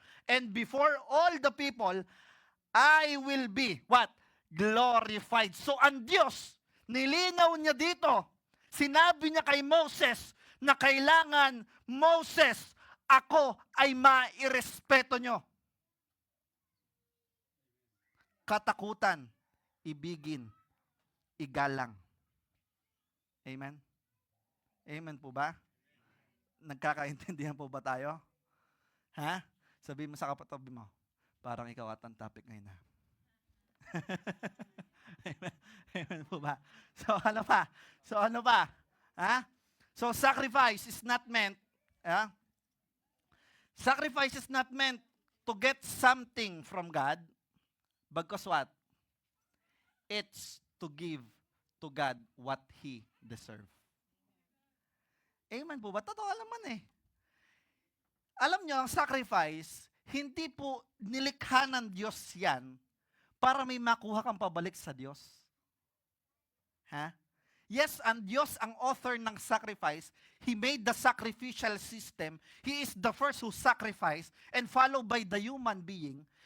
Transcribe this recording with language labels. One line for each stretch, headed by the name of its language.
English: And before all the people, I will be, what? Glorified.
Filipino: So ang Diyos, nilinaw niya dito, sinabi niya kay Moses, na kailangan, Moses, ako ay mairespeto nyo. Katakutan, ibigin, igalang. Amen? Amen po ba? Nagkakaintindihan po ba tayo? Sabihin mo sa kapatabi mo, parang ikaw at ang topic ngayon na. Amen? Amen po ba? So ano pa?
English: So sacrifice is not meant, sacrifice is not meant to get something from God, because what? It's to give to God what He deserves.
Filipino: Amen po ba? Totoo naman eh. Alam nyo, ang sacrifice, hindi po nilikha ng Diyos yan para may makuha kang pabalik sa Diyos. Yes, ang Diyos ang author ng sacrifice.
English: He made the sacrificial system. He is the first who sacrificed and followed by the human being.